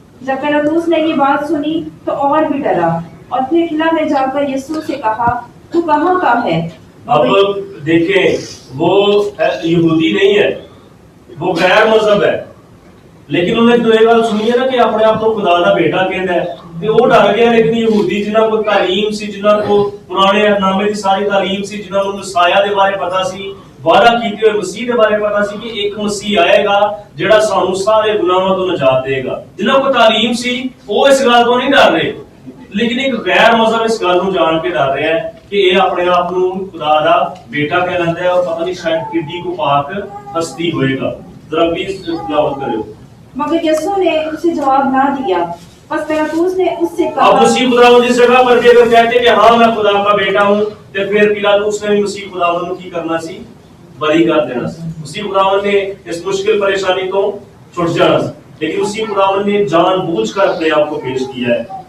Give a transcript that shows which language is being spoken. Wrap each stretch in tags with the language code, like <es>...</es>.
<hi>जब पिलातुस ने ये बात सुनी तो और भी डरा और फिर किला में जाकर यीशु से कहा, तू कहाँ का है? अब देखें, वो यहूदी नहीं है, वो गैर मजहब है, लेकिन उन्हें तो ये बात सुनी है ना कि अपने आप को खुदा का बेटा कहता है,</hi> <pa>ਤੇ ਉਹ ਡਰ ਗਿਆ। ਲੇਕਿਨ ਯਹੂਦੀ ਜਿਨ੍ਹਾਂ ਕੋਲ ਤਾਲੀਮ ਸੀ, ਜਿਨ੍ਹਾਂ ਕੋਲ ਪੁਰਾਣੇ ਨਾਮੇ ਦੀ ਸਾਰੀ ਤਾਲੀਮ ਸੀ, ਜਿਨ੍ਹਾਂ ਨੂੰ ਮਸਾਇਆ ਦੇ ਬਾਰੇ ਪਤਾ ਸੀ, ਵਾਅਦਾ ਕੀਤੇ ਹੋਏ ਮਸੀਹ ਦੇ ਬਾਰੇ ਪਤਾ ਸੀ ਕਿ ਇੱਕ ਮਸੀਹ ਆਏਗਾ ਜਿਹੜਾ ਸਾਨੂੰ ਸਾਰੇ ਗੁਨਾਹਾਂ ਤੋਂ ਨਜਾਤ ਦੇਗਾ, ਜਿਨ੍ਹਾਂ ਕੋਲ ਤਾਲੀਮ ਸੀ ਉਹ ਇਸ ਗੱਲ ਤੋਂ ਨਹੀਂ ਡਰ ਰਹੇ। ਲੇਕਿਨ ਇੱਕ ਗੈਰ ਮਜ਼ਹਬ ਇਸ ਗੱਲ ਨੂੰ ਜਾਣ ਕੇ ਡਰ ਰਿਹਾ ਹੈ ਕਿ ਇਹ ਆਪਣੇ ਆਪ ਨੂੰ ਖੁਦਾ ਦਾ ਬੇਟਾ ਕਹਿਲਾਂਦਾ ਹੈ</pa> <hi>और पता नहीं शायद किड्डी को पाक हस्ती होएगा। जरा प्लीज तिलावत करो। मगर यीशु ने उसे जवाब ना दिया। बस पिलातुस ने उससे कहा, अब मसीह खुदावन जिस जगह पर अगर कहते कि हाँ मैं खुदा का बेटा हूँ, तो फिर पिलातुस ने भी मसीह खुदावन को की करना सी, बरी कर देना सी। मसीह खुदावन ने इस मुश्किल परेशानी तो छुट जाना सी, लेकिन मसीह खुदावन ने जानबूझकर अपने आप को पेश किया है।</hi>